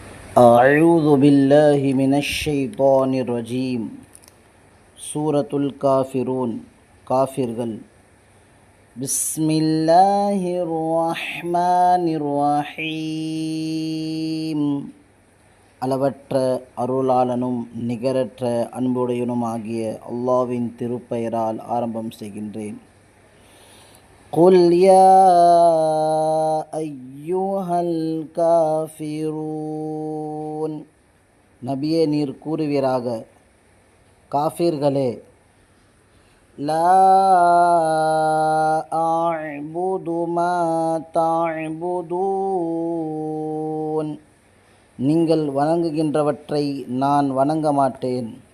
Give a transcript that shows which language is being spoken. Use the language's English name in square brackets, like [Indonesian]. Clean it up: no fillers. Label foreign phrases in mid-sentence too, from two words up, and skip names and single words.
[Arabic] أعوذ بالله من الشيطان الرجيم سورة الكافرون காஃபிர்கள் بسم الله الرحمن الرحيم [Tamil] அளவற்ற அருளாளனும் நிகரற்ற அன்புடையனுமாகிய அல்லாஹ்வின் திருப்பெயரால் ஆரம்பம் செய்கின்றேன். [Arabic] قل يا أيها الكافرون [Tamil] நபியே நீர் கூறுவீராக, காஃபிர்களே, [Arabic] لا أعبد ما تعبدون [Tamil] நீங்கள் வணங்குகின்றவற்றை நான் வணங்க மாட்டேன்.